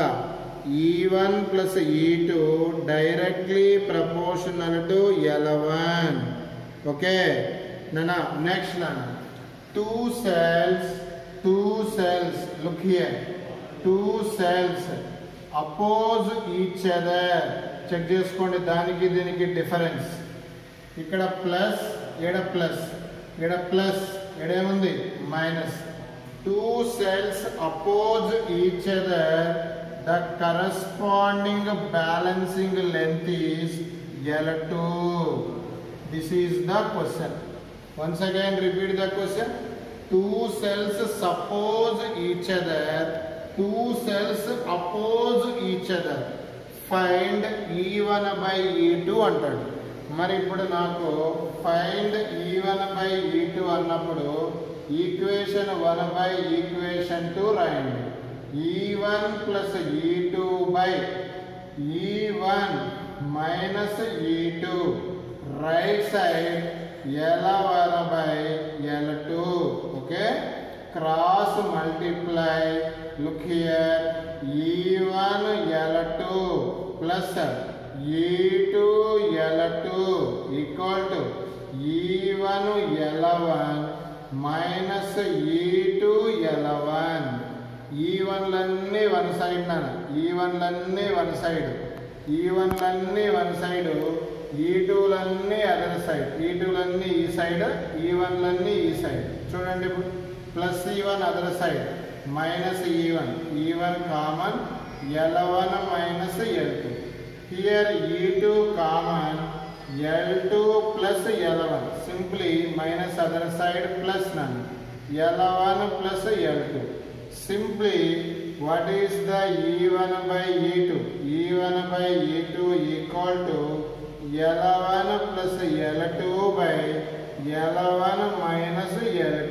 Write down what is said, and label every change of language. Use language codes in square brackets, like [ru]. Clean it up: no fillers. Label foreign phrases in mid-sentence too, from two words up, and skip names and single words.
[en] E1 plus E2 directly proportional to L1. Okay, Nana, next Nana. Two cells, look here, two cells oppose each other. [te] Check చేసుకోండి దానికి దీనికి డిఫరెన్స్. ఇక్కడ ప్లస్ ఏడ ప్లస్ ఏడ ప్లస్ ఏడేముంది మైనస్. [en] Two cells oppose each other, the corresponding balancing length is L2. This is the question. Once again repeat the question. Two cells suppose each other, two cells oppose each other. Find E1 by E2 అంటాడు. [te] మరి ఇప్పుడు నాకు [en] find E1 by E2 [te] అన్నప్పుడు [en] equation 1 by equation 2 [te] రాయండి. [en] E1 plus E2 by E1 minus E2 right side L1 by L2. Okay, cross multiply. Look here, E1 L2 plus E2 L2 equal to E1 L1 minus E2 L1. [te] E1 లన్నీ [en] one side [te] నాన్న, E1 లన్నీ [en] one side, [te] E1 లన్నీ [en] one side, [te] E2 లన్నీ [en] other side, [te] E2 లన్నీ ఈ సైడ్, E1 లన్నీ ఈ సైడ్. చూడండి ఇప్పుడు [en] plus E1 other side minus E1 common L1 minus L2. here E2 common L2 plus L1. Simply minus other side plus none. L1 plus L2. Simply what is the E1 by E2? E1 by E2 equal to L1 plus L2 by L1 minus L2.